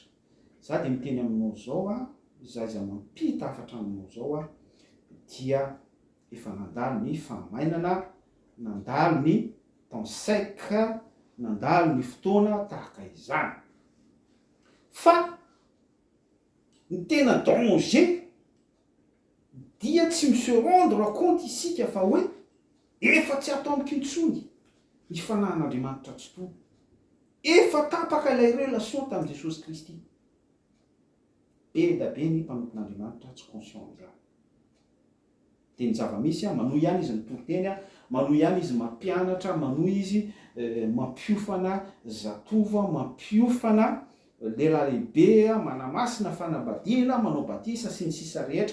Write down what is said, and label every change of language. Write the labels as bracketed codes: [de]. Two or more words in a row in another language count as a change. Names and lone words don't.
[mg] Za dia miteny aminao zao izay mampita hafatra aminao zao dia efa nandalo ny famainana, nandalo ny [fr] temps sec, [mg] nandalo ny fotoana tahaka izany. Fa ny tena danger dia tsy [fr] se rendre compte [mg] isika fa hoe efa tsy atao amiko intsony ny fanan'Andriamanitra tsy toa, efa tapaka ilay relation tamin'i Jesosy Kristy. Be da be ny mpanompon'Andriamanitra tsy conscient izany. Dia ny zava-misy manohy ihany izy mitoriteny, manohy ihany izy mampianatra, manohy izy mampiofana zatova, mampiofana lehilahy lehibe, manamasina fanambadiana, manao batisa sy ny sisa rehetra.